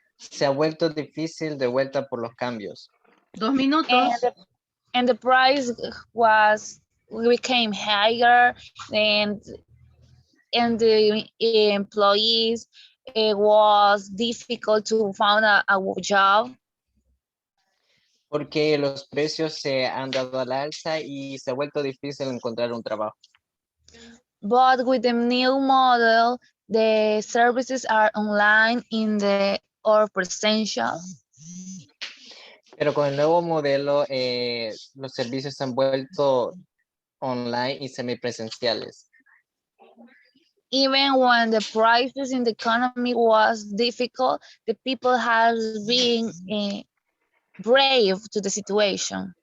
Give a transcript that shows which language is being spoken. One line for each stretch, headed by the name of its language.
Spanish: se ha vuelto difícil de vuelta por los cambios. 2 minutos.
English: And the price became higher, and the employees, it was difficult to find a job.
Spanish: Porque los precios se han dado al alza y se ha vuelto difícil encontrar un trabajo.
English: But with the new model, the services are online or presential.
Spanish: Pero con el nuevo modelo, los servicios se han vuelto online y semipresenciales.
English: Even when the prices in the economy was difficult, the people have been brave to the situation.